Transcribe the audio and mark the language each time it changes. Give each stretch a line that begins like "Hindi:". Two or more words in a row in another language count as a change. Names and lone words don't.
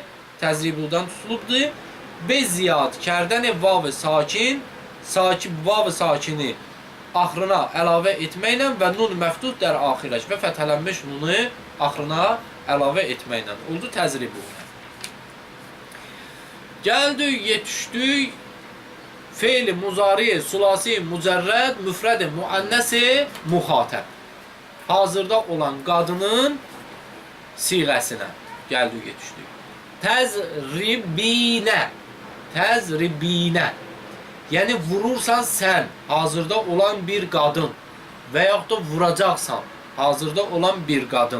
Azerbaijani: Təzribudan tutulubdur.
Persian: به زیاد کردن واو ساکن,
Azerbaijani: vav-ı sakini axırına əlavə etməklə və
Persian: نون مفتوح در آخرش
Azerbaijani: və fəthələnmiş nunu axırına əlavə etməklə. Oldu təzribu. Gəldik, yetişdik fe'l-i muzari, sulasi, mücərrəd, müfrəd-i müənnəsi, muxatəb. Hazırda olan qadının siğəsinə gəldik, yetişdik. Təzribinə. Təzribinə. Yəni vurursan sən, hazırda olan bir qadın və yaxud da vuracaqsan, hazırda olan bir qadın.